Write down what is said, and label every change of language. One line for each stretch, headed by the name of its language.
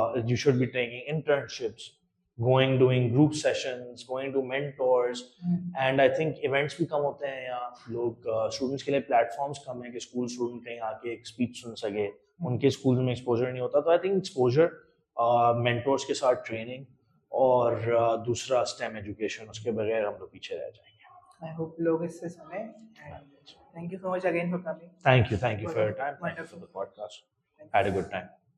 English: You should be taking internships, doing group sessions, going to mentors.
Urdu: And I think events بھی کم ہوتے ہیں یہاں, لوگ اسٹوڈنٹس کے لیے پلیٹ فارمس کم ہیں کہ اسکول اسٹوڈنٹ کہیں آ کے ایک اسپیچ سن سکے, ان کے اسکول میں ایکسپوجر نہیں ہوتا. تو آئی تھنک ایکسپوجر, مینٹورس کے ساتھ ٹریننگ, اور دوسرا اسٹیم ایجوکیشن, اس کے بغیر ہم لوگ پیچھے رہ جائیں گے.
English: I hope لوگ اس سے سنیں. Thank you so much again for coming. Thank you for your time. Thank you for the podcast. Had a good time.